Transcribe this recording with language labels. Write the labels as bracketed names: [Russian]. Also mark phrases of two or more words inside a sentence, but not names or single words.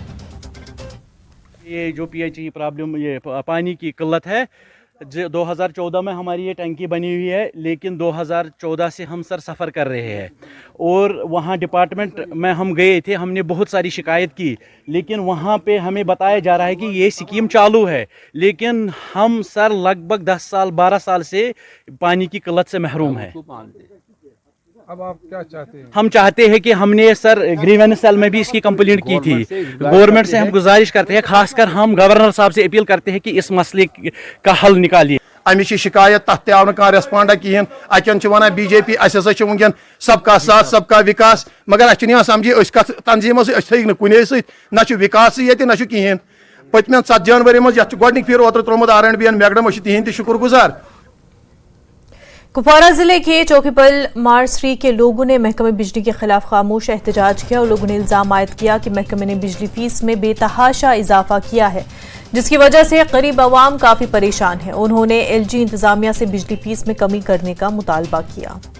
[Urdu] یہ جو [English] PHE problem, [Urdu] ، یہ پانی کی قلت ہے، 2014 میں ہماری یہ ٹنکی بنی ہوئی ہے، لیکن 2014 سے ہم سفر کر رہے ہیں اور وہاں ڈیپارٹمنٹ میں ہم گئے تھے، ہم نے بہت ساری شکایت کی، لیکن وہاں پہ ہمیں بتایا جا رہا ہے کہ یہ اسکیم چالو ہے، لیکن ہم سر لگ بھگ 10 سال 12 سال سے پانی کی قلت سے محروم ہیں. اب آپ کیا چاہتے ہیں? ہم چاہتے ہیں کہ ہم نے سر [English] grievance cell [Urdu] میں بھی اس کی کمپلینٹ کی تھی. گورنمنٹ سے ہم گزارش کرتے ہیں، خاص کر ہم گورنر صاحب سے اپیل کرتے ہیں کہ اس مسئلے کا حل نکالیے. [Kashmiri] अमिश शिकायत तथ आव ना रेस्पॉन्डा कहें, अचन वन बीजेपी वन सबका साथ सबका विकास, मगर अ समझी कत तंजीमों से कुने ना विकास ये ना कहें। पतम 7 जनवरी मज गोडनिक फिर ओतर त्रोमुत R&B मैगडम तिहंद शुक्र गुजार। [Urdu] کپواڑہ ضلعے کے چوکی پل مارسری کے لوگوں نے محکمہ بجلی کے خلاف خاموش احتجاج کیا اور لوگوں نے الزام عائد کیا کہ محکمے نے بجلی فیس میں بے تحاشا اضافہ کیا ہے، جس کی وجہ سے غریب عوام کافی پریشان ہیں. انہوں نے LG انتظامیہ سے بجلی فیس میں کمی کرنے کا مطالبہ کیا.